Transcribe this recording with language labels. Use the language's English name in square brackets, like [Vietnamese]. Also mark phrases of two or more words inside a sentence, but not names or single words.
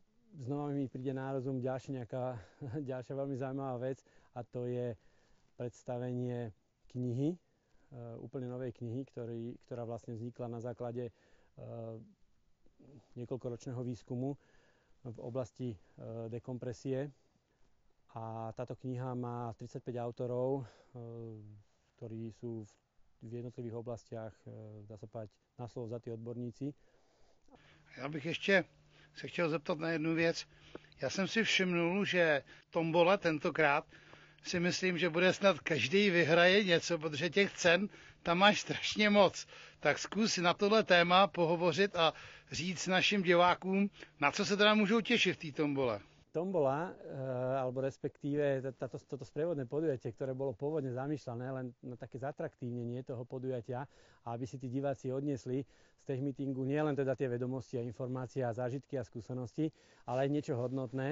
[Slovak] Znova mi príde na rozum ďalšia veľmi zaujímavá vec a to je predstavenie knihy, úplne novej knihy, ktorá vlastne vznikla na základe niekoľkoročného výskumu v oblasti dekompresie. A táto kniha má 35 autorov, ktorí sú v jednotlivých oblastiach, dá sa povedať, na slovo vzatí odborníci. [Czech] Já bych ještě se chtěl zeptat na jednu věc. Já jsem si všimnul, že tombola tentokrát si myslím, že bude snad každý vyhraje něco, protože těch cen tam máš strašně moc. Tak zkus na tohle téma pohovořit a říct našim divákům, na co se teda můžou těšit v té tombole. [Slovak] Tombola, alebo respektíve toto sprievodné podujatie, ktoré bolo pôvodne zamýšľané len na také zatraktívnenie toho podujatia, aby si tí diváci odniesli z tech meetingu nielen teda tie vedomosti a informácie a zážitky a skúsenosti, ale aj niečo hodnotné.